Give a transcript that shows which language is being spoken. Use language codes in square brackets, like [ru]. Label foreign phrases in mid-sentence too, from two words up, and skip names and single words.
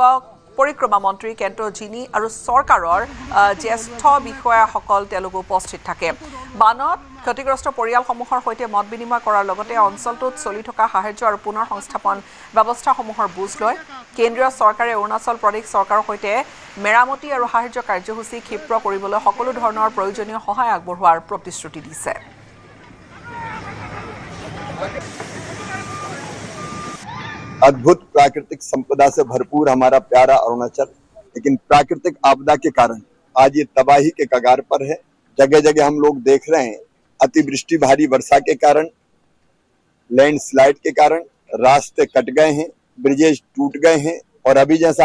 [as] পৰিক্ৰমা মন্ত্ৰী কেন্দ্ৰ জিনি আৰু চৰকাৰৰ জ্যেষ্ঠ বিষয়াসকল তেওঁলোক উপস্থিত থাকে বানত ক্ষতিগ্ৰস্ত পৰিয়ালসমূহৰ সৈতে মত বিনিময় কৰাৰ লগতে অঞ্চলটোত চলি থকা সাহায্য আৰু পুনৰ সংস্থাপন ব্যৱস্থাসমূহৰ বুজ লয় কেন্দ্ৰীয় চৰকাৰে অৰুণাচল প্ৰদেশ চৰকাৰৰ সৈতে মেৰামতি আৰু সাহায্য কাৰ্যসূচী ক্ষীপ্ৰ কৰিবলৈ সকলো ধৰণৰ প্ৰয়োজনীয় সহায় আগবঢ়োৱাৰ প্ৰতিশ্ৰুতি দিছে [hi] अद्भुत प्राकृतिक संपदा से भरपूर हमारा प्यारा अरुणाचल लेकिन प्राकृतिक आपदा के कारण आज ये तबाही के कगार पर है जगह जगह हम लोग देख रहे हैं अतिवृष्टि भारी वर्षा के कारण लैंडस्लाइड के कारण रास्ते कट गए हैं ब्रिजेज टूट गए हैं और अभी जैसा